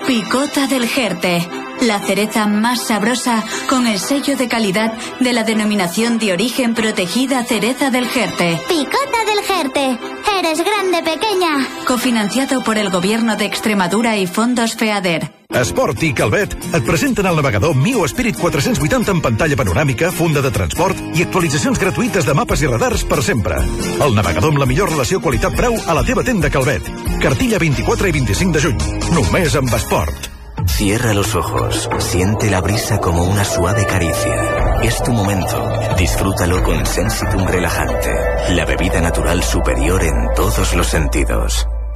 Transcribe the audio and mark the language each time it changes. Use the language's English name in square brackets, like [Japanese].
[Spanish] Picota del Jerte. La cereza más sabrosa con el sello de calidad de la denominación de origen protegida Cereza del Jerte. Picota del Jerte. Eres grande, pequeña. Cofinanciado por el Gobierno de Extremadura y Fondos FEADER. [Catalan] Esport i Calvet et presenten el navegador Mio Spirit 480 amb pantalla panoràmica, funda de transport i actualitzacions gratuïtes de mapes i radars per sempre. El navegador amb la millor relació qualitat-preu a la teva tenda Calvet. Cartilla 24 i 25 de juny. Només amb Esport. [Spanish] Cierra los ojos. Siente la brisa como una suave caricia. Es tu momento. Disfrútalo con Sensitum relajante. La bebida natural superior en todos los sentidos.